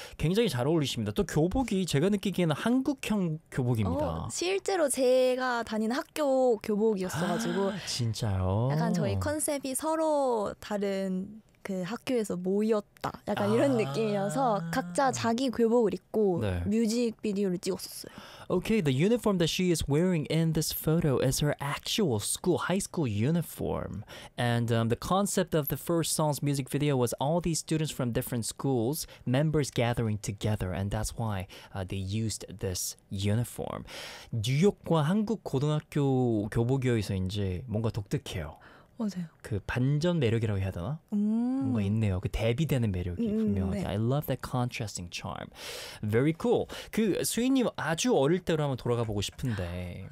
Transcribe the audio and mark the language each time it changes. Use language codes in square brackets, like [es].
[ko] 굉장히 잘 어울리십니다. 또 교복이 제가 느끼기에는 한국형 교복입니다. 실제로 제가 다니는 학교 교복이었어가지고 아, 약간 저희 진짜요? 컨셉이 서로 다른 그 학교에서 모였다. 약간 이런 느낌이어서 각자 자기 교복을 입고 네. 뮤직비디오를 찍었었어요. [en] Okay, the uniform that she is wearing in this photo is her actual school, high school uniform. And the concept of the first song's music video was all these students from different schools, members gathering together, and that's why they used this uniform. [ko] 뉴욕과 한국 고등학교 교복이어서인지 뭔가 독특해요. 맞아요. 그 반전 매력이라고 해야 되나? 뭔가 있네요. 그 대비되는 매력이 분명하게. 네. [en] I love that contrasting charm. Very cool. [ko] 그 수인님 아주 어릴 때로 한번 돌아가 보고 싶은데